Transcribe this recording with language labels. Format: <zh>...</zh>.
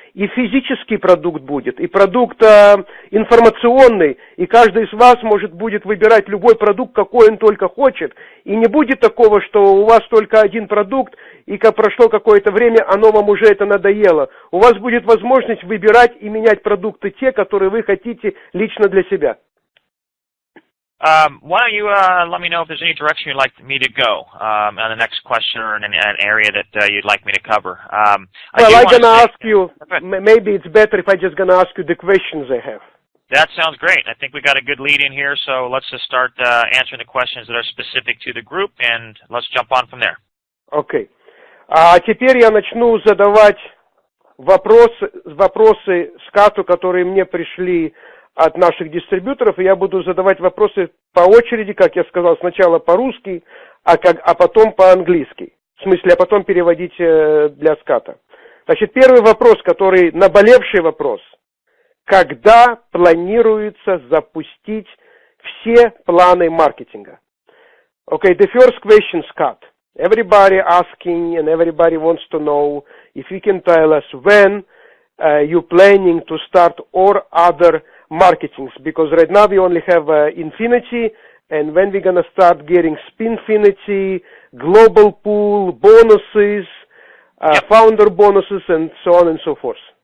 <ru>И физический продукт будет, и продукт информационный, и каждый из вас будет выбирать любой продукт, какой он только хочет. И не будет такого, что у вас только один продукт, и как прошло какое-то время, оно вам уже это надоело. У вас будет возможность выбирать и менять продукты те, которые вы хотите лично для себя.</ru> <en>Why don't you let me know if there's any direction you'd like me to go on the next question or in an area that you'd like me to cover. Well, I'm going to ask you, maybe it's better if I'm just going to ask you the questions I have. That sounds great. I think we got a good lead in here, so let's just start answering the questions that are specific to the group, and let's jump on from there. Okay.</en> <ru>А теперь я начну задавать вопросы Скотту, которые мне пришли от наших дистрибьюторов, и я буду задавать вопросы по очереди, как я сказал, сначала по-русски, а потом по-английски. В смысле, а потом переводить для Скотта. Значит, первый вопрос, наболевший вопрос. Когда планируется запустить все планы маркетинга?</ru> <en>Okay, the first question, Scott. Everybody asking and everybody wants to know if you can tell us when you're planning to start or other marketings, because right now we only have Infinity, and when we're going to start getting Spinfinity, Global Pool, bonuses, founder bonuses, and so on and so forth.</en>